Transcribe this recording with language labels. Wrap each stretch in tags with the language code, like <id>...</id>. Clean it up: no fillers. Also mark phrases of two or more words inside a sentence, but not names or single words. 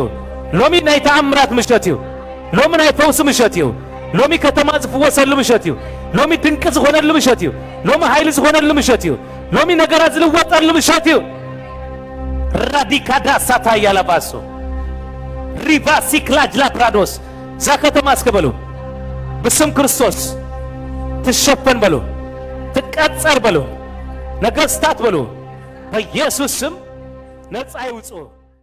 <ti>ሎሚ ናይ ተአምራት ምሸት እዩ ሎሚ ናይ ፈውስ ምሸት እዩ ሎሚ ከተማ ዝፍወሰሉ ምሸት እዩ ሎሚ ድንቂ ዝኾነሉ ምሸት እዩ ሎሚ ኃይሊ ዝኾነሉ ምሸት እዩ ሎሚ ነገራት ዝልወጠሉ ምሸት እዩ ራዲካዳ ሳታ ያላባሶ ሪቫሲክላጅ ላፕራዶስ ዛ ከተማ እስከ በሉ በስም ክርስቶስ ትሸፈን በሉ ትቀጸር በሉ ነገሥታት በሉ በኢየሱስ ስም ነፃ ይውጡ።</ti>